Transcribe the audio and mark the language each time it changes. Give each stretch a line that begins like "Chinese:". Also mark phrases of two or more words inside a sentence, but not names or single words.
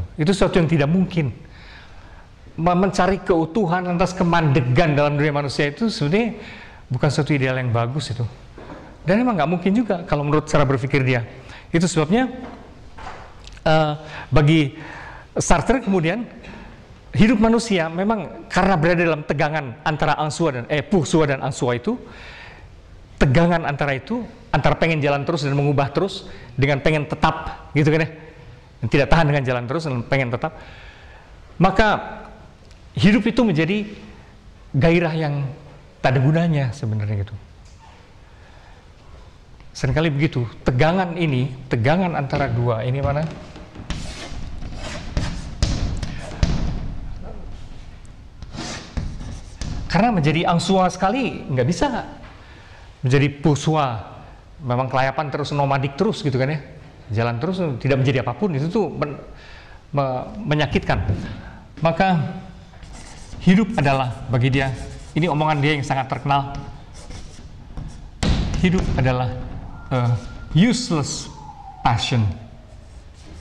Indonesian: Itu sesuatu yang tidak mungkin. Mencari keutuhan lantas kemandegan dalam dunia manusia itu sebenarnya bukan suatu ideal yang bagus itu. Dan memang nggak mungkin juga kalau menurut cara berpikir dia. Itu sebabnya bagi Sartre kemudian hidup manusia memang karena berada dalam tegangan antara
French: pour soi
Indonesian: dan
French: en soi
Indonesian: itu, tegangan antara pengen jalan terus dan mengubah terus dengan pengen tetap gitu kan ya. Tidak tahan dengan jalan terus dan pengen tetap, maka hidup itu menjadi gairah yang tak ada gunanya sebenarnya gitu. Seringkali begitu, tegangan antara dua ini mana? Karena menjadi
French: en soi
Indonesian: sekali nggak bisa, menjadi
French: pour soi
Indonesian: memang kelayapan terus, nomadik terus gitu kan ya. Jalan terus tidak menjadi apapun, itu tuh menyakitkan. Maka hidup adalah bagi dia, ini omongan dia yang sangat terkenal, hidup adalah
English: useless passion.